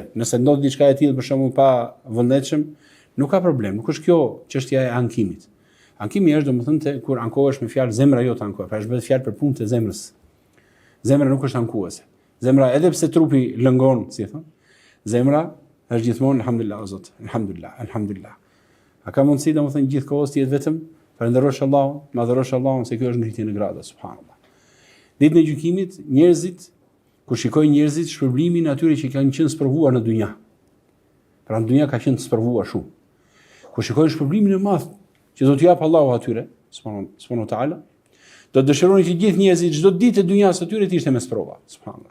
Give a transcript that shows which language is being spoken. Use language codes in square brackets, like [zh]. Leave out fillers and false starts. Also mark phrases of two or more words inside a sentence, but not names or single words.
[sq] Nëse ndodh diçka e tillë për shembull pa vullnetshëm, nuk ka problem, nuk është kjo çështja e ankimit. Ankimi është domethënë kur ankohesh me fjalë zemra jote ankohet, pra është bëhet fjalë për punën e zemrës. Zemra nuk është ankuese. Zemra edhe pse trupi lëngon, si e thon, zemra është gjithmonë alhamdulillah o Zot, [ar] الحمد لله، الحمد لله. [sq] A ka mundësi domethënë gjithkohës të jetë vetëm falënderosh Allahun, madhërosh Allahun se kjo është ngritje në grada, subhanallah. Ditën e gjykimit, njerëzit kur shikojnë njerëzit shpërblimin e atyre që kanë qenë sprovuar në dynja. Pra në dynja ka qenë sprovuar shumë. Kur shikojnë shpërblimin e madh që do t'jap Allahu atyre, [ar] سبحانه وتعالى, [sq] do të dëshironi që gjithë njerëzit çdo ditë të dynjas atyre të ishte me sprova, subhanallah.